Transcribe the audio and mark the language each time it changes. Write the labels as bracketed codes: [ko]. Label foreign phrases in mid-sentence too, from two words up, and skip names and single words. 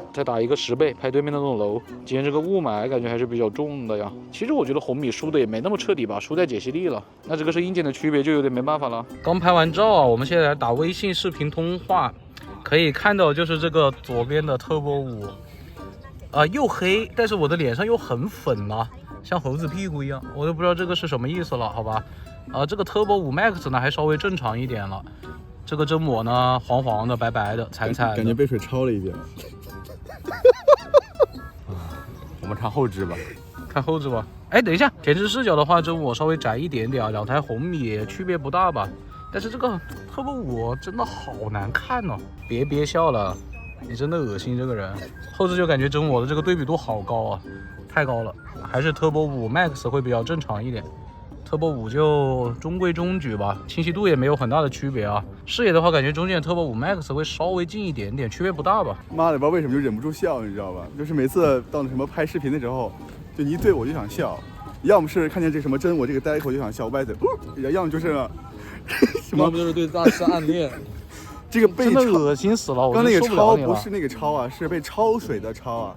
[zh] 再打一個10倍，拍對面的那種樓。今天這個霧霾感覺還是比較重的呀。其實我覺得紅米輸的也沒那麼徹底吧，輸在解析力了。那這個是硬件的區別，就有點沒辦法了。剛拍完照啊，我們現在來打微信視頻通話，可以看到就是這個左邊的 Turbo 5，又黑，但是我的臉上又很粉啊。像猴子屁股一樣，我都不知道這個是什麼意思了，好吧？這個 Turbo 5 Max 呢還稍微正常一點了，這個真我呢黃黃的、白白的、慘慘的，感覺被水焯了一遍。我們看後置吧，看後置吧。等一下，前置視角的話，真我稍微窄一點點，2台紅米區別不大吧？但是這個 Turbo 5真的好難看哦！別憋笑了，你真的惡心這個人。後置就感覺真我的這個對比度好高啊，太高了。還是 Turbo 5 Max 會比較正常一點 ，Turbo 5就中規中矩吧，清晰度也沒有很大的區別啊。視野的話，感覺中間 Turbo 5 Max 會稍微近一點點，區別不大吧。媽的，不知道為什麼就忍不住笑，你知道吧？就是每次到那什麼拍視頻的時候，就你一對我就想笑，要麼是看見這什麼真我這個呆口就想笑歪嘴，要麼就是什麼，不就是對大師暗戀。這個被真的惡心死了！剛那個焯不是那個焯啊，是被焯水的焯啊。